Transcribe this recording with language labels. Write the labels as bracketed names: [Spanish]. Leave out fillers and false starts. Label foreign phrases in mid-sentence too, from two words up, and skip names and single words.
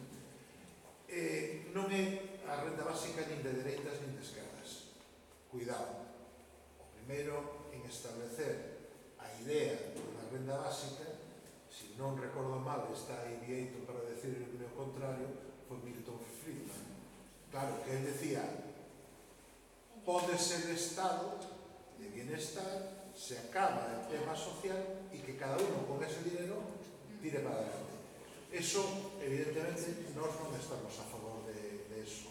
[Galician] Non é a renda básica nin de dereitas nin de esquerdas. Cuidado. O primeiro en establecer a idea da renda básica, se non recordo mal, está aí Vieito para decir o contrario, foi Milton Friedman. [Spanish] Claro, que él decía, [Galician] pode ser [Spanish] estado de bienestar, se acaba el tema social y que cada uno con ese dinero tire para adelante. [Galician] Eso, evidentemente, nós non estamos a favor de eso.